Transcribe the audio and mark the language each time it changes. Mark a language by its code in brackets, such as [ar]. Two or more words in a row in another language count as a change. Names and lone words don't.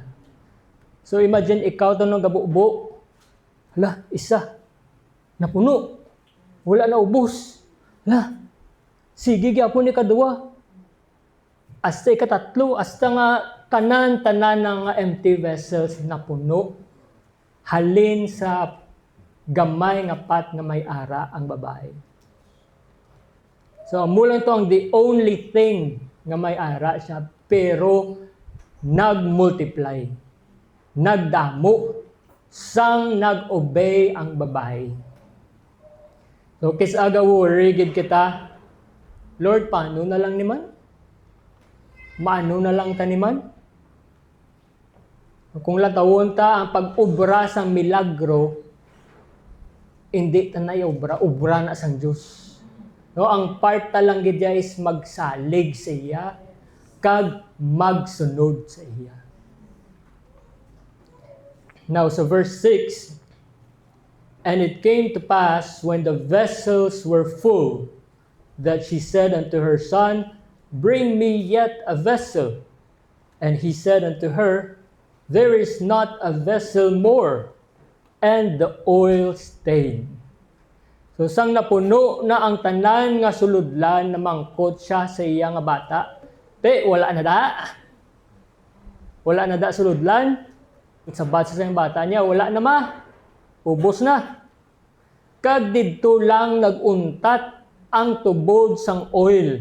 [hil] So imagine ikaw to nung gabubo, hala isa napuno, wala na ubos, hala sige gyapon ni kadua, hasta ikatatlo, hasta nga tanan ng [en] empty vessels [hil] napuno halin sa gamay nga pat nga may ara ang babae. So amo lang to ang [en] the only thing [hil] nga may ara siya pero nag-multiply, nagdamo, sang nag-obey ang babae. So kisaga worry gid kita, Lord, paano na lang niman? Maano na lang taniman? Kung latawon ta ang pag-ubra sang milagro, hindi ta na ubra na sang Diyos. No, ang part ta lang gid is magsalig sa iya kag magsunod sa iya. [en] Now so verse 6, and it came to pass when the vessels were full that she said unto her son, bring me yet a vessel. And he said unto her, there is not a vessel more. And the oil stayed. [hil] So sang napuno na ang tanan nga suludlan na mangkot siya sa iya nga bata, wala na da. Wala na da suludlan. Sabat sa yung bata niya, wala na ma. Ubos na. Kag didto lang naguntat ang tubod sang oil.